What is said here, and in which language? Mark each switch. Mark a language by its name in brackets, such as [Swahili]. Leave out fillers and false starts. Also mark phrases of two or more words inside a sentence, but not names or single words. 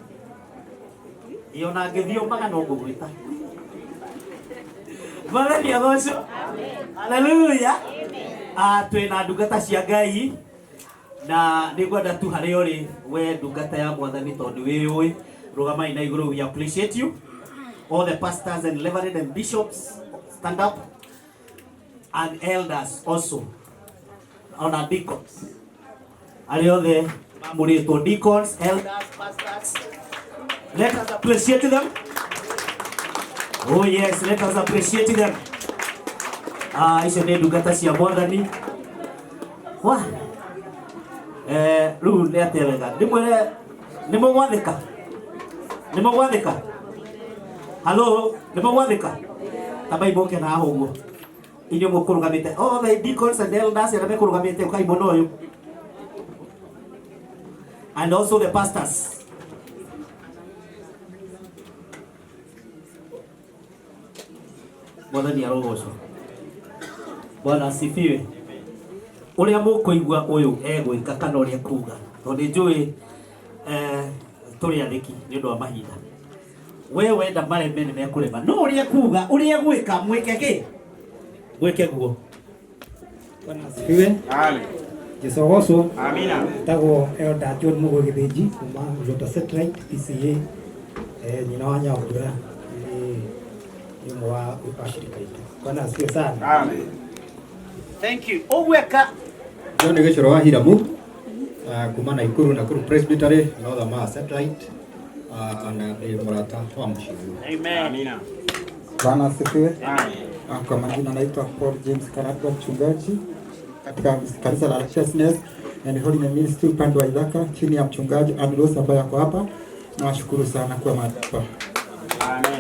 [Kikuyu] Iona ngĩthiĩ maga no ngũgwĩta. Mwathani agocwo. Hallelujah. Twĩna ndungata cia Ngai na nĩngwenda tu harĩa ũrĩ we ndungata ya Mwathani tondũ wĩũĩ rũgamai na igũrũ. [English] We appreciate you. All the pastors and reverend and bishops stand up, and elders also, on our deacons. [Kikuyu] Arĩa othe mamũrĩtwo [English] deacons, elders, pastors. Let us appreciate them. Oh yes, let us appreciate them. [Kikuyu] Icio nĩ ndungata cia Mwathani. Rĩu nĩ atĩa wega ndĩmwĩre nĩ mũgwathĩka. Halo, nĩ mũgwathĩka. Tambai mũke na haha ũguo. Inyuĩ mũkũrũgamĩte. [English] All the deacons and elders [Kikuyu] arĩa mekũrũgamĩte ũkaimona ũyũ. [English] And also the pastors. [Kikuyu] Mwathani arogocwo. [Swahili] Bwana asifiwe. [Kikuyu] Ũrĩa mũkũigua ũyũ egwĩka kana ũrĩa kuga. Tondũ njũĩ tũrĩ athĩki nĩ ũndũ wa mahinda. We wenda mareme nĩ mekũrema. No ũrĩa kuga, ũrĩa gwĩka mwĩke kĩ? Mwĩke guo. [Swahili] Bwana asifiwe. [Kikuyu] Amen. Jesũ agocwo. Amina. Tagwo Elder John Mũgũi Gĩthĩnji kuma Ujota Satellite PCA nyina wa Nyambura. Ni mwa upashirika itu. [Swahili] Bwana asifiwe sana. Amen. [English] Thank you. [Kikuyu] Ogweka. John Gĩcũro wa Hiramu. Kuma Nakuru Presbytery, Northern Mara Satellite. Ana murata wa mshizu. Amen. Amina. [Swahili] Bwana asifiwe. Amen. Kwa majina naitwa Paul James Karagwa, mchungaji katika kanisa la Righteousness and Holiness Ministry upande wa Ithaka chini ya mchungaji Ambrose ambaye ako hapa. Nawashukuru sana kwa hapa. Amen.